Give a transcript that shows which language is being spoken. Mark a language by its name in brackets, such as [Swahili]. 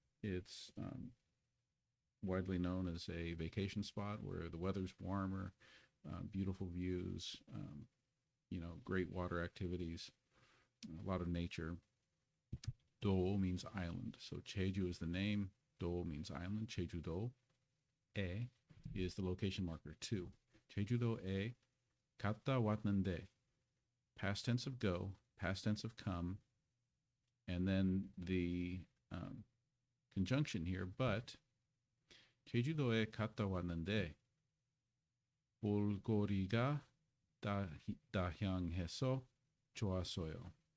[English] It's widely known as a vacation spot where the weather's warmer, beautiful views, great water activities, a lot of nature. Do means island. So Jeju is the name. Do means island. Jeju-do. E is the location marker 2. [Korean] Jeju-do에 갔다 왔는데. [English] Past tense of go, past tense of come, and then the conjunction here, but [Korean] 제주도에 갔다 왔는데 볼거리가 다향해서 좋았어요.